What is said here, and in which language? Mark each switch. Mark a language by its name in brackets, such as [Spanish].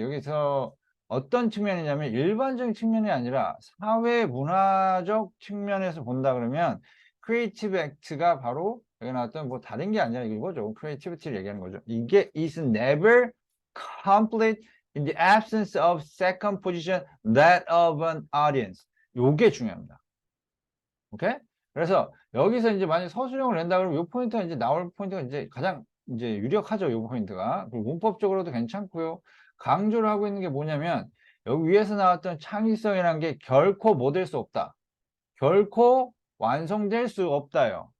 [Korean] 여기서 어떤 측면이냐면 일반적인 측면이 아니라 사회 문화적 측면에서 본다 그러면 creative act가 바로 여기 나왔던 뭐 다른 게 아니라 이거죠. creativity를 얘기하는 거죠. [English] 이게 is never complete in the absence of second position that of an audience. [Korean] 요게 중요합니다. 오케이? 그래서 여기서 이제 만약 서술형을 낸다 그러면 요 포인트가 이제 나올 포인트가 이제 가장 이제 유력하죠. 요 포인트가. 그리고 문법적으로도 괜찮고요. 강조를 하고 있는 게 뭐냐면 여기 위에서 나왔던 창의성이라는 게 결코 뭐 될 수 없다. 결코 완성될 수 없다요.